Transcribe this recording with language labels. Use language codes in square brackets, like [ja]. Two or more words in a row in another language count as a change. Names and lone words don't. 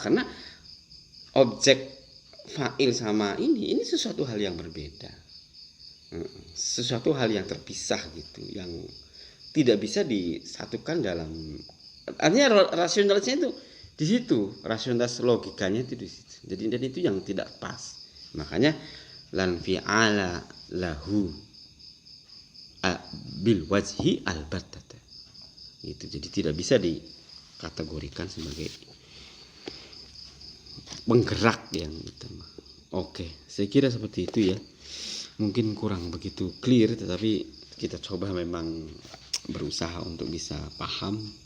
[id] Karena objek, fa'il sama ini sesuatu hal yang berbeda. Sesuatu hal yang terpisah gitu. Yang tidak bisa disatukan dalam... Artinya rasionalitasnya itu di situ, rasionalitas logikanya itu di situ. Jadi dan itu yang tidak pas. Makanya [ar] لن فعل له بالوجه البتة. [id] Itu jadi tidak bisa dikategorikan sebagai penggerak yang utama. Oke, saya kira seperti itu ya. Mungkin kurang begitu clear, tetapi kita coba memang berusaha untuk bisa paham begitu.